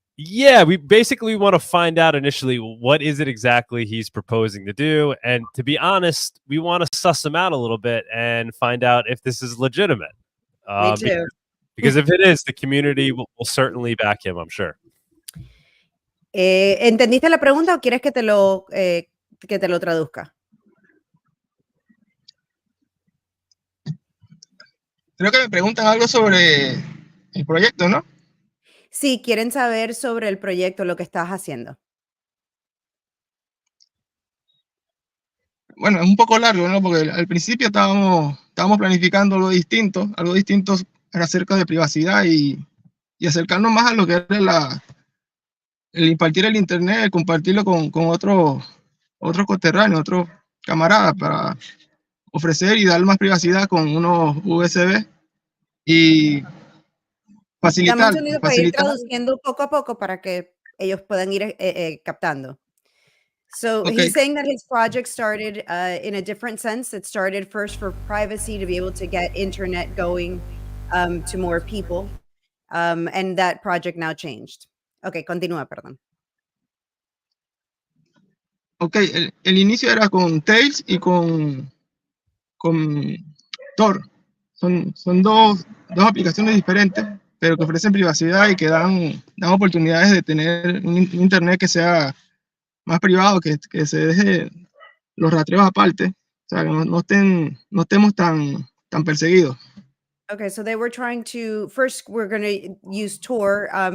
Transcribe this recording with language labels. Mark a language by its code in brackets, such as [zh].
[en] Yeah, we basically want to find out initially what is it exactly he's proposing to do, and to be honest, we want to suss him out a little bit and find out if this is legitimate. Me too. Because if it is, the community will certainly back him, I'm sure. [es] ¿Entendiste la pregunta o quieres que te lo traduzca? Creo que me preguntan algo sobre el proyecto, ¿no? Sí, quieren saber sobre el proyecto, lo que estás haciendo. Bueno, es un poco largo, ¿no? Porque al principio estábamos planificando algo distinto era acerca de privacidad y acercarnos más a lo que era el impartir el internet, el compartirlo con otros coterráneos, otros camaradas para ofrecer y dar más privacidad con unos USB y Dame un facilitar. segundo para ir traduciendo poco a poco para que ellos puedan ir captando. [en] So Okay. he's saying that his project started in a different sense. It started first for privacy to be able to get internet going to more people. And that project now changed. [es] Okay, continúa, perdón. Ok, el inicio era con Tails y con Tor. Son dos aplicaciones diferentes, pero que ofrecen privacidad y que dan oportunidades de tener un internet que sea más privado, que se deje los rastreos aparte, o sea, que no estemos tan perseguidos. [en] Okay, so they were trying to, first we're going to use Tor.